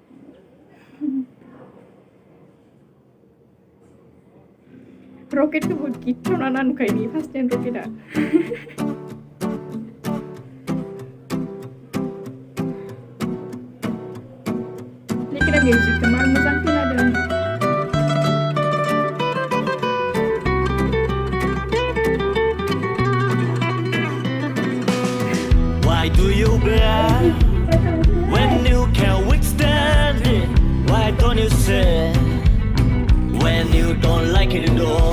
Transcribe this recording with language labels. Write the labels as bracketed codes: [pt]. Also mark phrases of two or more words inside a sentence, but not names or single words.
[brx] रकेटखौबो गिथावना नुखायो [en] first time [brx] रकेटआ। लिकार मिउजिकखौ मार मोजां खोनादों। [en] Why do you cry when you can't withstand it? Why don't you say when you don't like it at all?